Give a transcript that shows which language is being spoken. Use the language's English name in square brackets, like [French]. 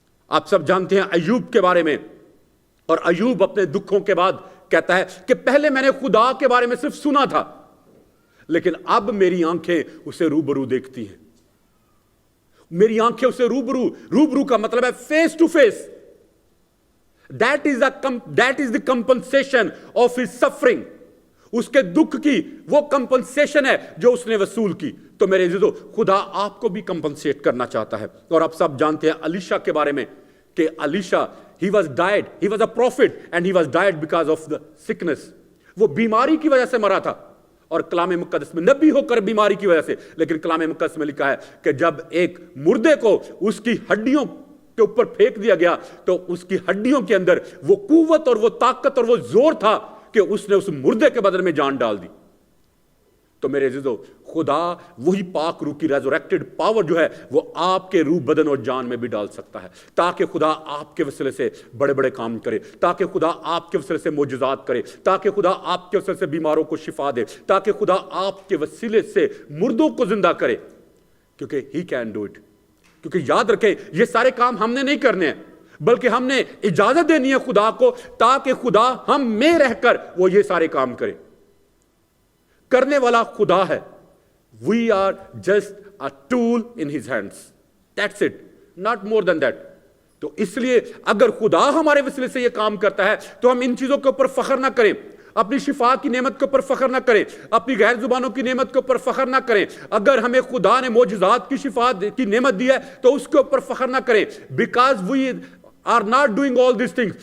[Urdu] آپ سب جانتے ہیں ایوب کے بارے میں, اور ایوب اپنے دکھوں کے بعد کہتا ہے کہ پہلے میں نے خدا کے بارے میں صرف سنا تھا, لیکن اب میری آنکھیں اسے روبرو دیکھتی ہیں. میری آنکھیں اسے روبرو, روبرو کا مطلب ہے [English] Face to face. That is the compensation of his suffering. [Urdu] اس کے دکھ کی وہ کمپنسیشن ہے جو اس نے وصول کی. تو میرے عزیزو, خدا آپ کو بھی کمپنسیٹ کرنا چاہتا ہے. اور آپ سب جانتے ہیں الیشا کے بارے میں کہ الیشا [English] he was a prophet and he was died because of the sickness. [Urdu] وہ بیماری کی وجہ سے مرا تھا, اور کلام مقدس میں نبی ہو کر بیماری کی وجہ سے, لیکن کلام مقدس میں لکھا ہے کہ جب ایک مردے کو اس کی ہڈیوں کے اوپر پھینک دیا گیا تو اس کی ہڈیوں کے اندر وہ قوت اور وہ طاقت اور وہ زور تھا کہ اس نے اس مردے کے بدن میں جان ڈال دی. تو میرے عزیزو, خدا وہی پاک روح کی ریزوریکٹڈ پاور جو ہے وہ آپ کے روح, بدن اور جان میں بھی ڈال سکتا ہے, تاکہ خدا آپ کے وسیلے سے بڑے بڑے کام کرے, تاکہ خدا آپ کے وسیلے سے معجزات کرے, تاکہ خدا آپ کے وسیلے سے بیماروں کو شفا دے, تاکہ خدا آپ کے وسیلے سے مردوں کو زندہ کرے, کیونکہ [English] He can do it. [Urdu] کیونکہ یاد رکھیں, یہ سارے کام ہم نے نہیں کرنے ہیں, بلکہ ہم نے اجازت دینی ہے خدا کو, تاکہ خدا ہم میں رہ کر وہ یہ سارے کام کرے. کرنے والا خدا ہے. [English] We are just a tool in his hands. That's it. Not more than that. [Urdu] تو اس لیے اگر خدا ہمارے وسیلے سے یہ کام کرتا ہے تو ہم ان چیزوں کے اوپر فخر نہ کریں, اپنی شفا کی نعمت کے اوپر فخر نہ کریں, اپنی غیر زبانوں کی نعمت کے اوپر فخر نہ کریں. اگر ہمیں خدا نے معجزات کی شفا کی نعمت دی ہے تو اس کے اوپر فخر نہ کریں, [English] because we are not doing all these things.